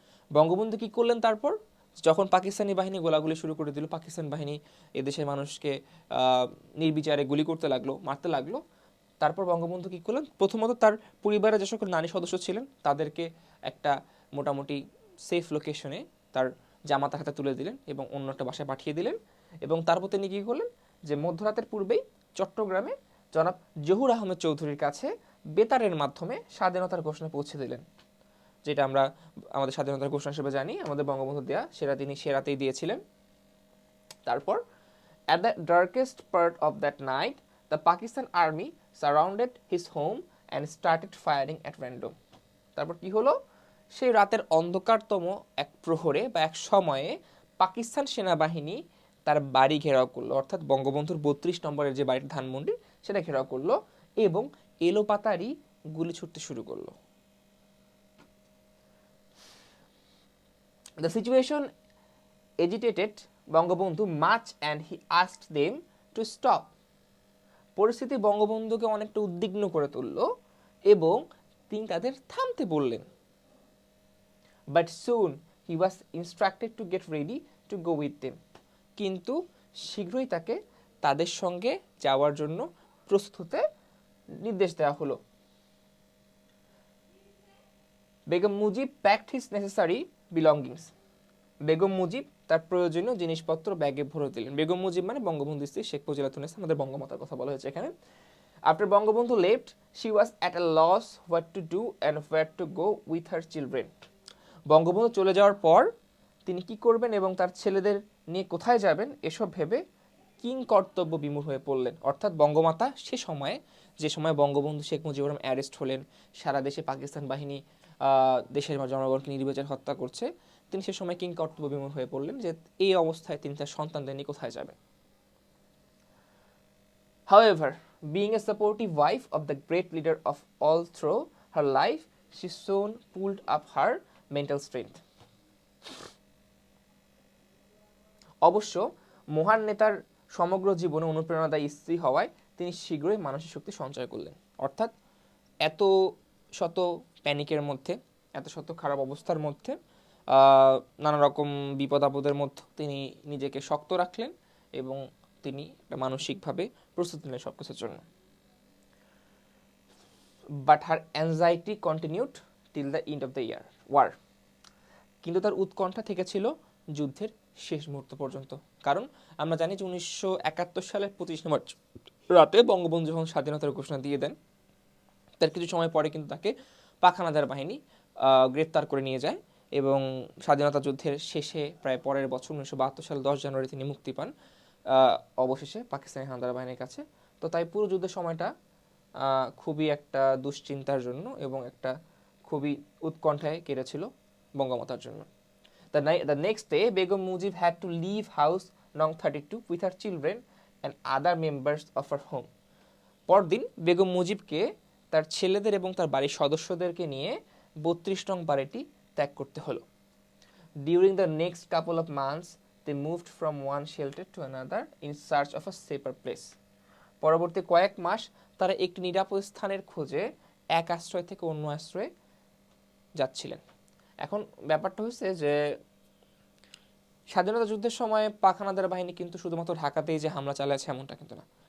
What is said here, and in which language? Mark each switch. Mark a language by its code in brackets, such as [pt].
[bn] বঙ্গবন্ধু কী করলেন তারপর, যখন পাকিস্তানি বাহিনী গোলাগুলি শুরু করে দিল, পাকিস্তান বাহিনী এদেশের মানুষকে নির্বিচারে গুলি করতে লাগলো, মারতে লাগলো, তারপর বঙ্গবন্ধু কী করলেন, প্রথমত তার পরিবারের যে সকল নারী সদস্য ছিলেন তাদেরকে একটা মোটামুটি [en] safe লোকেশনে [bn] তার জামাতার হাতে তুলে দিলেন এবং অন্য একটা বাসায় পাঠিয়ে দিলেন। এবং তারপর তিনি কী করলেন যে মধ্যরাতের পূর্বেই চট্টগ্রামে জনাব জহুর আহমেদ চৌধুরীর কাছে বেতারের মাধ্যমে স্বাধীনতার ঘোষণা পৌঁছে দিলেন, যেটা আমরা আমাদের স্বাধীনতার ঘোষণা হিসেবে জানি, আমাদের বঙ্গবন্ধু দেয়া, সেটা তিনি সে রাতেই দিয়েছিলেন। [en] তারপর at the darkest part of that night the Pakistan army surrounded his home and started firing at random. [bn] তারপর কি হলো, সেই রাতের অন্ধকারতম এক প্রহরে বা এক সময়ে পাকিস্তান সেনাবাহিনী তার বাড়ি ঘেরাও করলো, অর্থাৎ বঙ্গবন্ধুর 32 নম্বরের যে বাড়ির ধানমন্ডি সেটা ঘেরাও করলো এবং এলোপাতারি গুলি ছুটতে শুরু করলো। [en] The situation agitated Bangabandhu much and he asked them to stop. [bn] পরিস্থিতি বঙ্গবন্ধুকে অনেকটা উদ্বিগ্ন করে তুলল এবং তিনি তাদের থামতে বললেন। [en] But soon he was instructed to get ready to go with them. [bn] কিন্তু শীঘ্রই তাকে তাদের সঙ্গে যাওয়ার জন্য প্রস্তুত হতে নির্দেশ দেওয়া হলো। [en] Begum Mujib packed his necessary belongings. [bn] Begum Mujib তার প্রয়োজনীয় জিনিসপত্র ব্যাগে ভরে দিলেন। বেগম মুজিব মানে বঙ্গবন্ধু স্ত্রী শেখ ফজিলাতুন্নেসা, আমাদের বঙ্গমাতার কথা বলা হয়েছে এখানে। [en] After Bangabandhu left, she was at a loss what to do and where to go with her children. [bn] Bangabandhu চলে যাওয়ার পর তিনি কি করবেন এবং তার ছেলেদের নিয়ে কোথায় যাবেন এসব ভেবে কিং কর্তব্য বিমূঢ় হয়ে পড়লেন। অর্থাৎ বঙ্গমাতা সে সময়ে, যে সময় বঙ্গবন্ধু শেখ মুজিবুর রহমান অ্যারেস্ট হলেন, সারা দেশে পাকিস্তান বাহিনী দেশের জনগণকে নির্বিচারে হত্যা করছে, তিনি সে সময় কিং কর্তব্য বিমূঢ় হয়ে পড়লেন যে এই অবস্থায় তিনি তার সন্তানদের নিয়ে কোথায় যাবেন। [en] However, being a supportive wife of the great leader of all through her life, she soon pulled up her mental strength. [bn] অবশ্য মহান নেতার সমগ্র জীবনে অনুপ্রেরণাদায়ী স্ত্রী হওয়ায় তিনি শীঘ্রই মানসিক শক্তি সঞ্চয় করলেন। অর্থাৎ এত শত প্যানিকের মধ্যে, এত শত খারাপ অবস্থার মধ্যে, নানা রকম বিপদ আপদের মধ্যে তিনি নিজেকে শক্ত রাখলেন এবং তিনি মানসিকভাবে প্রস্তুতি নিলেন সব কিছুর জন্য। [en] But her anxiety continued till the end of the war. [bn] কিন্তু তার উৎকণ্ঠা থেকেছিল যুদ্ধের শেষ মুহূর্ত পর্যন্ত। কারণ আমরা জানি যে 1971 সালের 25 মার্চ রাতে বঙ্গবন্ধু যখন স্বাধীনতার ঘোষণা দিয়ে দেন, তার কিছু সময় পরে কিন্তু তাকে পাক হানাদার বাহিনী গ্রেপ্তার করে নিয়ে যায় এবং স্বাধীনতা যুদ্ধের শেষে প্রায় পরের বছর 1972 সালের 10 জানুয়ারি তিনি মুক্তি পান অবশেষে পাকিস্তানি হানাদার বাহিনীর কাছে। তো তাই পুরো যুদ্ধের সময়টা খুবই একটা দুশ্চিন্তার জন্য এবং একটা খুবই উৎকণ্ঠায় কেটেছিল বঙ্গমাতার জন্য। [en] The next day, Begum Mujib had to leave house Nong 32 with her children and other members of her home. [bn] পরদিন বেগম মুজিবকে তার ছেলেদের এবং তার বাড়ির সদস্যদেরকে নিয়ে 32 নং বাড়িটি ত্যাগ করতে হলো। [en] During the next couple of months, they moved from one shelter to another in search of a safer place. [bn] পরবর্তী কয়েক মাস তারা একটি নিরাপদ স্থানের খোঁজে এক আশ্রয় থেকে অন্য আশ্রয়ে যাচ্ছিলেন। এখন ব্যাপারটা হচ্ছে যে স্বাধীনতা যুদ্ধের সময় পাক হানাদার বাহিনী কিন্তু শুধুমাত্র ঢাকাতেই যে হামলা চালাচ্ছে এমনটা কিন্তু না।